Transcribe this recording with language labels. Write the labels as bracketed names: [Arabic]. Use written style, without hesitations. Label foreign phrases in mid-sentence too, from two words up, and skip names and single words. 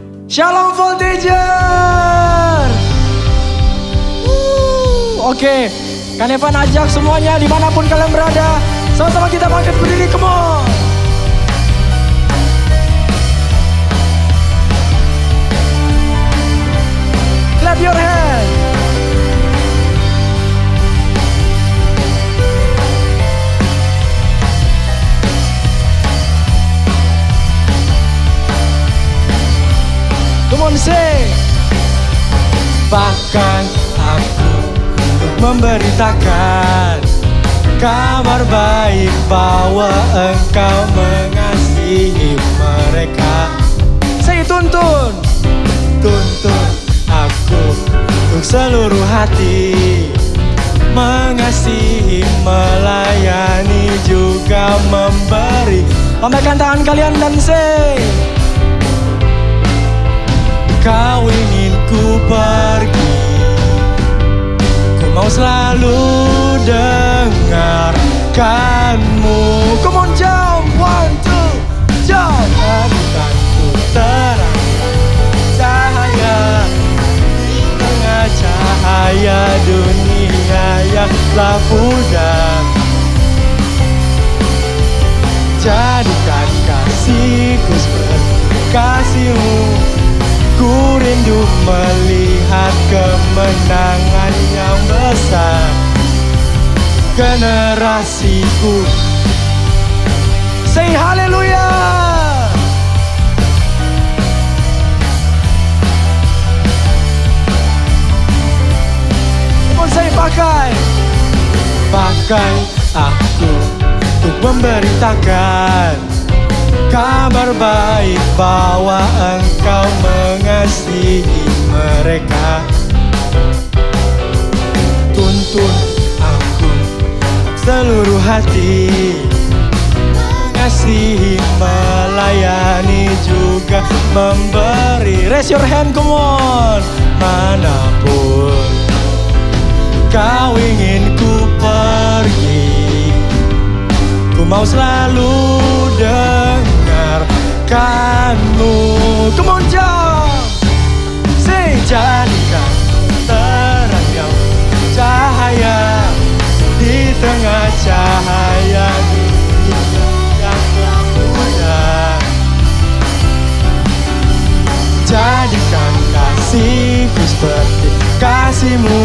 [Indonesian] Shalom Voltager. Oke, Kak Evan ajak semuanya dimanapun kalian berada. Sama-sama kita bangkit berdiri, [English] come on. Clap your hand. Come on, say. [Indonesian] Bahkan aku untuk memberitakan kabar baik bahwa Engkau mengasihi mereka. Say, tuntun aku untuk seluruh hati, mengasihi, melayani, juga memberi. Lambaikan tangan kalian dan say, Kau ingin ku pergi, ku mau selalu dengarkanmu. [English] Come on, jump, 1, 2, jump. [Indonesian] Jadikan ku terang cahaya di tengah cahaya dunia yang telah pudar. Jadikan kasihku seperti kasihmu. Ku rindu melihat kemenangan yang besar. Generasiku say haleluya. [English] Come on, say [Indonesian] pakai aku untuk memberitakan kabar baik bahwa Engkau mengasihi mereka. Tuntun aku seluruh hati, mengasihi, melayani, juga memberi. [English] Raise your hand, come on. [Indonesian] Manapun Kau ingin ku pergi, ku mau selalu dengarkanmu. [English] Come on, jump. Say, [Indonesian] jadikan terang yang cahaya di tengah cahaya dunia yang telah pudar. Jadikan kasihku seperti kasihmu.